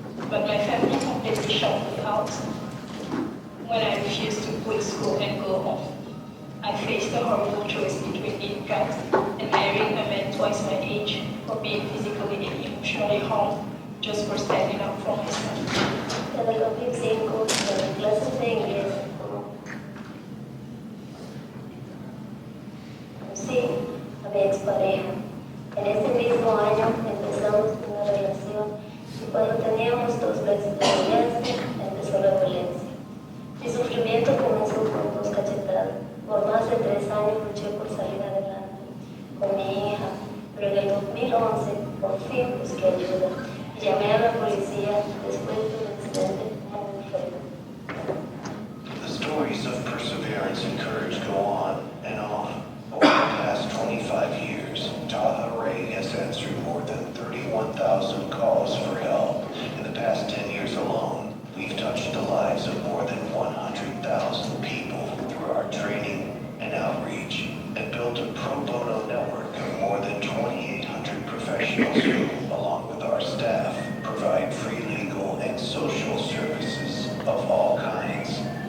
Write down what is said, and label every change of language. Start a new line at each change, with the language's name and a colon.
English: But my family completely shut me out when I refused to quit school and go home. I faced a horrible choice between being cut and marrying a man twice my age, or being physically and emotionally harmed just for standing up for myself.
Spanish: Desde los 2005, en clases de inglés, conocí a mi expareja. En ese mismo año empezamos una relación y cuando teníamos 2 meses de noviazgo empezó la violencia. Mi sufrimiento comenzó con 2 cachetadas. Por más de 3 años luché por salir adelante con mi hija, pero en el 2011 por fin busqué ayuda y llamé a la policía después de un incidente muy feo.
English: The stories of perseverance and courage go on and on. Over the past 25 years, Taha Ray has answered more than 31,000 calls for help. In the past 10 years alone, we've touched the lives of more than 100,000 people through our training and outreach, and built a pro bono network of more than 2,800 professionals who, along with our staff, provide free legal and social services of all kinds: